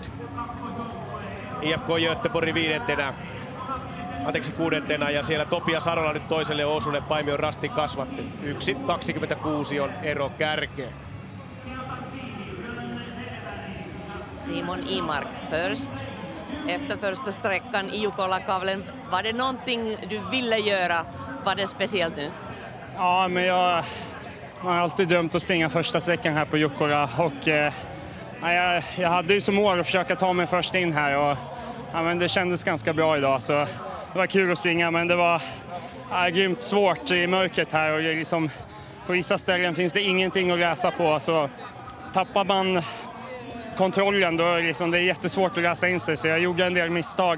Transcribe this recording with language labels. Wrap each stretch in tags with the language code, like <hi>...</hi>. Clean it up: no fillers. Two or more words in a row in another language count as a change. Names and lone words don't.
<fi>IFK Göteborg kuudentena, ja siellä Topias Arola nyt toiselle osuudelle Paimion Rastin kasvatti. 1.26 on ero kärkeen.</fi> <en>Simon Imark first.</en> <sv>Efter första sträckan i Jukola-kavlen, var det någonting du ville göra? Var det speciellt nu? Ja, men jag har alltid drömt att springa första sträckan här på Jukola, och jag hade ju som mål att försöka ta mig först in här, och men det kändes ganska bra idag, så det var kul att springa, men det var grymt svårt i mörkret här, och liksom på vissa ställen finns det ingenting att läsa på, så tappar man kontrollen då liksom, det är jättesvårt att läsa in sig, så jag gjorde en del misstag.</sv>